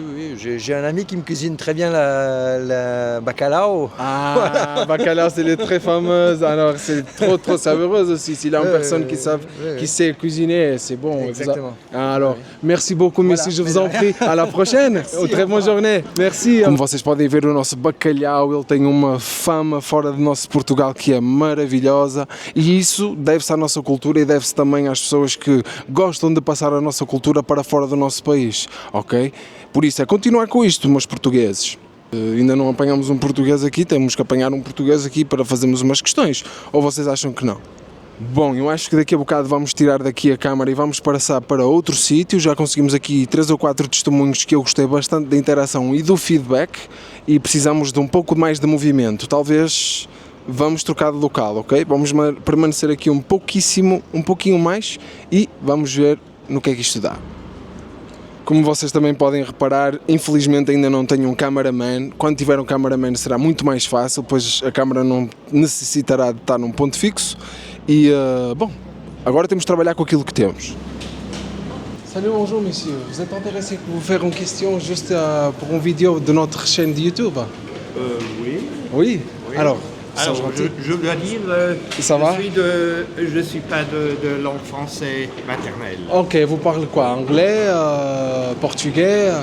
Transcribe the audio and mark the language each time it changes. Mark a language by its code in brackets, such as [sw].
[fr] Oui. J'ai un ami qui me cuisine très bien la bacalao. Ah, bacalao, c'est les très fameuses. Alors, c'est trop savoureuse aussi. S'il y a une personne qui sait cuisiner, c'est bon. Exactement. Ah, alors, Oui. merci beaucoup, monsieur. Je mais vous de en prie. À la prochaine. Très bonne journée. Merci. [pt] Como vocês podem ver, o nosso bacalhau, ele tem uma fama fora do nosso Portugal que é maravilhosa. E isso deve-se à nossa cultura e deve-se também às pessoas que gostam de passar a nossa cultura para fora do nosso país. Ok? Por isso, é continuar com isto, meus portugueses. Ainda não apanhamos um português aqui, temos que apanhar um português aqui para fazermos umas questões. Ou vocês acham que não? Bom, eu acho que daqui a bocado vamos tirar daqui a câmara e vamos passar para outro sítio. Já conseguimos aqui 3 ou 4 testemunhos que eu gostei bastante da interação e do feedback e precisamos de um pouco mais de movimento. Talvez vamos trocar de local, ok? Vamos permanecer aqui um pouquinho mais e vamos ver no que é que isto dá. Como vocês também podem reparar, infelizmente ainda não tenho um cameraman. Quando tiver um cameraman será muito mais fácil, pois a câmara não necessitará de estar num ponto fixo. E, bom, agora temos de trabalhar com aquilo que temos. [fr] Salut, bonjour monsieur. Vous êtes intéressé pour vous faire une question juste pour une vidéo de notre chaîne de YouTube? Oui. Oui. Alors, Alors, je dois dire, Ça va je suis pas de langue française maternelle. ok, vous parlez quoi? Anglais, portugais?